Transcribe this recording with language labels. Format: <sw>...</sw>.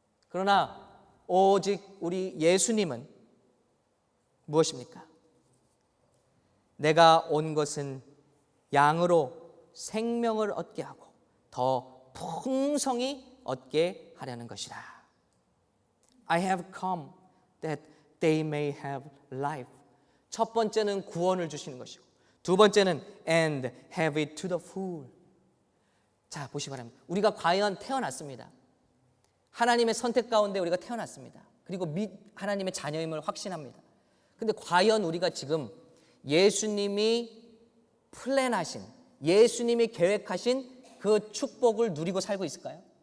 <ko>그러나 오직 우리 예수님은 무엇입니까? 내가 온 것은 양으로 생명을 얻게 하고 더 풍성히 얻게 하려는 것이라.</ko> <en>I have come that they may have life.</en> <ko>첫 번째는 구원을 주시는 것이고, 두 번째는</ko> <en>and have it to the full.</en> <ko>자, 보시기 바랍니다. 우리가 과연 태어났습니다. 하나님의 선택 가운데 우리가 태어났습니다. 그리고 하나님의 자녀임을 확신합니다. 근데 과연 우리가 지금 예수님이 플랜하신, 예수님이 계획하신 그 축복을 누리고 살고 있을까요?</ko>